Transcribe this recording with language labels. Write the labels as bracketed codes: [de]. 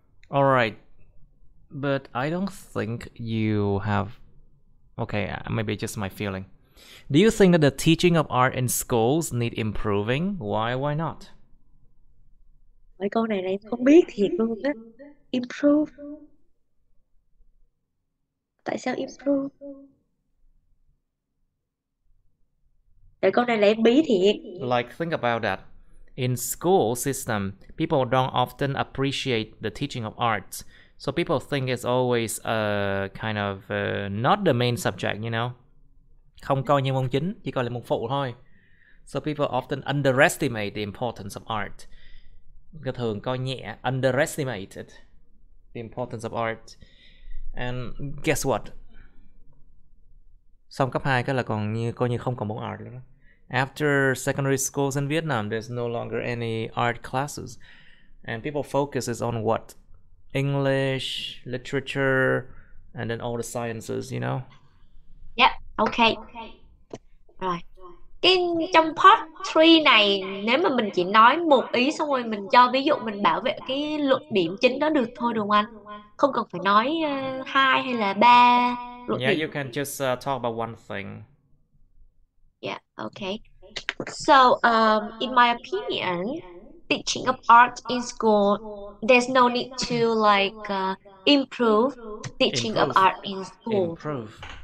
[en] All right, but I don't think you have. Okay, maybe just my feeling. Do you think that the teaching of art in schools need improving? Why not? [vi] Mấy câu này em không biết thiệt luôn á. Improve. Tại sao improve? Tại câu này là em bí thiệt. [en] Like, think about that. In school system, people don't often appreciate the teaching of art. So people think it's always kind of not the main subject, you know. [vi] Không coi như môn chính, chỉ coi là môn phụ thôi. [en] So people often underestimate the importance of art. [vi] Cái thường coi nhẹ, [en] underestimated the importance of art. And guess what? [vi] Xong cấp 2 cái là còn như coi như không còn môn art nữa. [en] After secondary schools in Vietnam, there's no longer any art classes. And people focuses on what? English, literature, and then all the sciences, you know? Yep, ok. [vi] Rồi. Cái trong part 3 này, nếu mà mình chỉ nói một ý xong rồi mình cho ví dụ, mình bảo vệ cái luận điểm chính đó được thôi, đúng không anh? Không cần phải nói hai hay là ba luận [en] Yeah, [vi] điểm. [en] you can just talk about one thing. Yeah, okay. So, in my opinion, teaching of art in school, there's no need to like improve teaching of Improve. art in school. Improve.